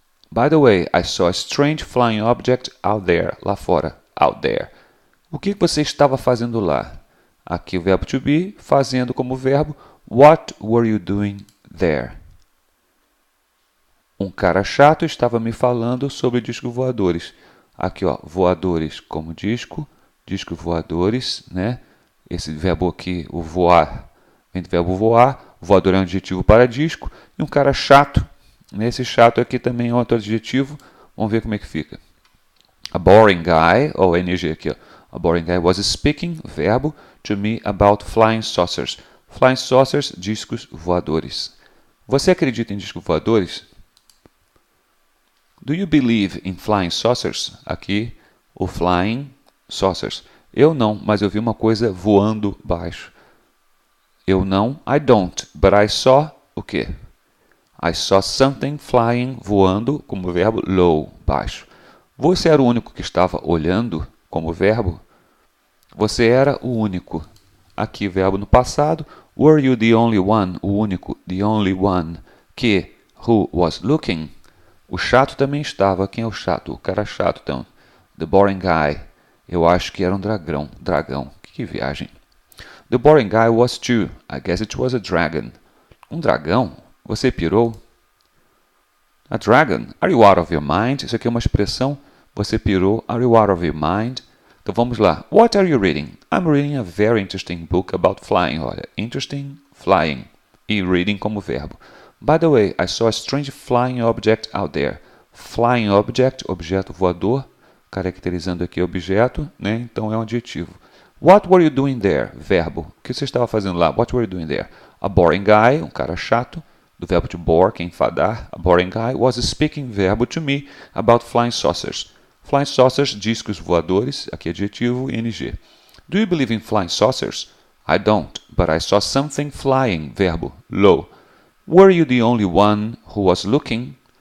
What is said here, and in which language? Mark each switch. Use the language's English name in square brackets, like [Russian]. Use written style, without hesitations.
[English] By the way, I saw a strange flying object out there. [Portuguese] Lá fora. [English] Out there. [Portuguese] O que você estava fazendo lá? Aqui o verbo [English] to be, [Portuguese] fazendo como verbo. [English] What were you doing there? [Portuguese] Um cara chato estava me falando sobre discos voadores. Aqui, ó, voadores como disco voadores, né? Esse verbo aqui, o voar, vem do verbo voar. Voador é um adjetivo para disco. E um cara chato. Esse chato aqui também é outro adjetivo. Vamos ver como é que fica. [English] A boring guy, [Portuguese] ou NG aqui, ó. [English] A boring guy was speaking, verbo, to me about flying saucers. Flying saucers, [Portuguese] discos voadores. Você acredita em discos voadores? [English] Do you believe in flying saucers? [Portuguese] Aqui, o [English] flying saucers. [Portuguese] Eu não, mas eu vi uma coisa voando baixo. Eu não, [English] I don't, but I saw [Portuguese] o quê? [English] I saw something flying, [Portuguese] voando, como verbo, [English] low, [Portuguese] baixo. Você era o único que estava olhando, como verbo? Você era o único. Aqui, verbo no passado. [English] Were you the only one? [Portuguese] O único, [English] the only one. Que, who was looking? [Portuguese] O chato também estava. Quem é o chato? O cara chato, então. [English] The boring guy. [Portuguese] Eu acho que era um dragão. Dragão. Que viagem. [English] The boring guy was too. I guess it was a dragon. [Portuguese] Um dragão? Você pirou? [English] A dragon? Are you out of your mind? [Portuguese] Isso aqui é uma expressão. Você pirou. [English] Are you out of your mind? [Portuguese] Então vamos lá. [English] What are you reading? I'm reading a very interesting book about flying. [Portuguese] Olha, [English] interesting, flying. E reading como verbo. By the way, I saw a strange flying object out there. Flying object, [Portuguese] objeto voador, caracterizando aqui objeto, né? Então é um adjetivo. [English] What were you doing there? [Portuguese] Verbo. O que você estava fazendo lá? [English] What were you doing there? A boring guy, [Portuguese] um cara chato, do verbo to bore, que é enfadar. [English] A boring guy was speaking, verbo, to me about flying saucers. Flying saucers, [Portuguese] discos voadores, aqui adjetivo, ing. [English] Do you believe in flying saucers? I don't, but I saw something flying, verbo, low. Were you the only one who was looking?